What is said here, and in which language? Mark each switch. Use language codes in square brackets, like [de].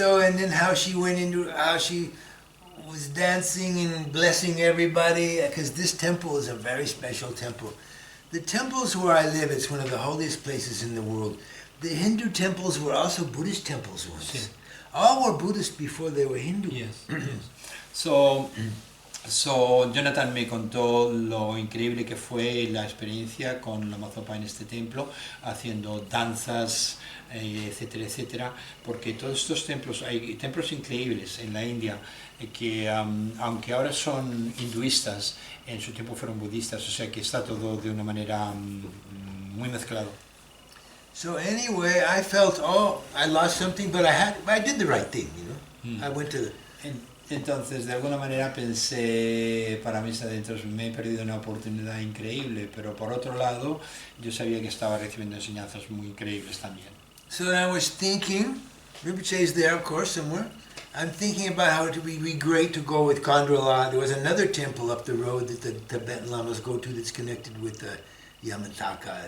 [en] And then how she went into, how she was dancing and blessing everybody, because this temple is a very special temple. The temples where I live, it's one of the holiest places in the world. The Hindu temples were also Buddhist temples once. [es] Sí. [en] All were Buddhist before they were Hindu. Yes, yes. [es] So Jonathan me contó lo increíble que fue la experiencia con Lama Zopa en este templo, haciendo danzas, etcétera, etcétera, porque todos estos templos, hay templos increíbles en la India, que aunque ahora son hinduistas, en su tiempo fueron budistas, o sea que está todo de una manera muy mezclado. [en] So anyway, I felt, I lost something, but I did the right thing, I went to the... [es] Entonces, de alguna manera pensé para mis adentros, me he perdido una oportunidad increíble, pero por otro lado, yo sabía que estaba recibiendo enseñanzas muy increíbles también. [en] So I was thinking, Rinpoche is there, of course, somewhere. I'm thinking about how it would be great to go with Kandrila. There was another temple up the road that the Tibetan Lamas go to that's connected with Yamataka.